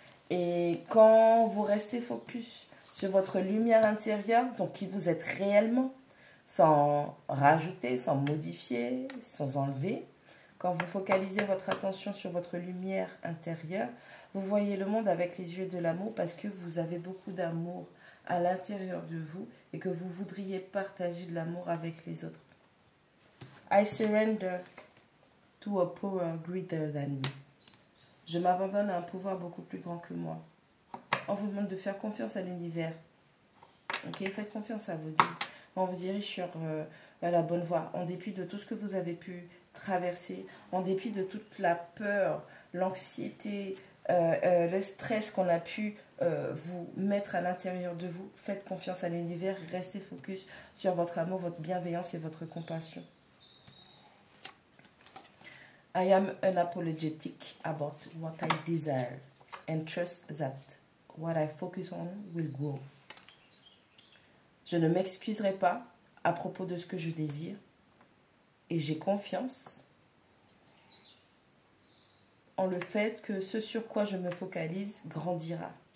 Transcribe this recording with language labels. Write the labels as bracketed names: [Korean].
[French] Et quand vous restez focus sur votre lumière intérieure, donc qui vous êtes réellement, sans rajouter, sans modifier, sans enlever, quand vous focalisez votre attention sur votre lumière intérieure, vous voyez le monde avec les yeux de l'amour parce que vous avez beaucoup d'amour à l'intérieur de vous et que vous voudriez partager de l'amour avec les autres. [English] I surrender to a power greater than me. [French] Je m'abandonne à un pouvoir beaucoup plus grand que moi. On vous demande de faire confiance à l'univers. Ok, faites confiance à vos guides. On vous dirige sur la bonne voie. En dépit de tout ce que vous avez pu traverser, en dépit de toute la peur, l'anxiété, le stress qu'on a pu vous mettre à l'intérieur de vous, faites confiance à l'univers. Restez focus sur votre amour, votre bienveillance et votre compassion. [English] I am unapologetic about what I desire and trust that what I focus on will grow. [French] Je ne m'excuserai pas à propos de ce que je désire et j'ai confiance en le fait que ce sur quoi je me focalise grandira.